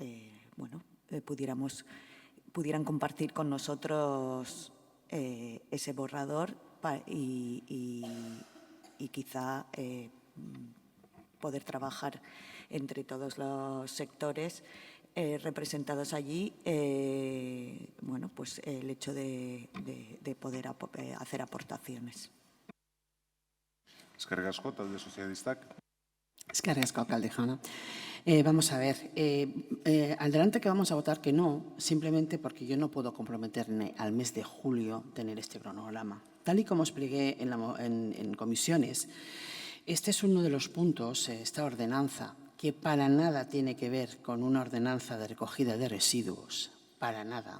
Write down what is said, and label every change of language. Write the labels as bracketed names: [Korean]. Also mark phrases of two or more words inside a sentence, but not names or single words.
[Spanish] pudieran compartir con nosotros ese borrador y quizá poder trabajar entre todos los sectores representados allí, pues el hecho de poder hacer aportaciones. [Basque] Eskerrik asko, talde sozialistak. Eskerrik asko, alcalde jauna. [Spanish] Vamos a ver, adelante que vamos a votar que no, simplemente porque yo no puedo comprometerme al mes de julio tener este cronograma. Tal y como expliqué en comisiones, este es uno de los puntos, esta ordenanza, que para nada tiene que ver con una ordenanza de recogida de residuos, para nada.